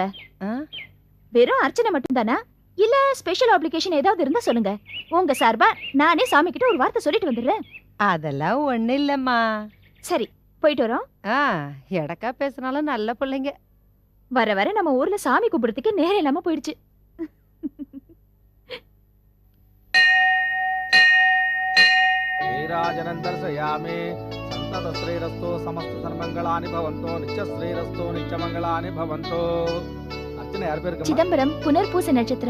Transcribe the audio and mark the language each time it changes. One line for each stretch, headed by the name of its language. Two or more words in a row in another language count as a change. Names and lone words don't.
Tamil: வெறும் அர்ச்சனை மட்டும் தானா, இல்ல
English: special application
Tamil: ஏதாவது இருந்தா சொல்லுங்க. உங்க சார்பா நானே சாமி கிட்ட ஒரு வார்த்தை சொல்லிட்டு வந்துடுறேன். அதெல்லாம் ஒண்ணு இல்லம்மா. சரி, போயிட்டு வரோம். எடக்கா பேசினாலும் நல்ல பிள்ளைங்க. வர வர நம்ம ஊர்ல சாமி கும்பிடுறதுக்கு நேரம் இல்லாம போயிடுச்சு.
Sanskrit: नीराजनन्दर्शयामि सन्ततश्रीरस्तो समस्तसन्मङ्गलानि भवन्तो नित्यश्रीरस्तो नित्यमङ्गलानि भवन्तो.
Tamil: அர்ச்சனை யார் பேர் சிதம்பரம் புனர்பூசம் நட்சத்திரம்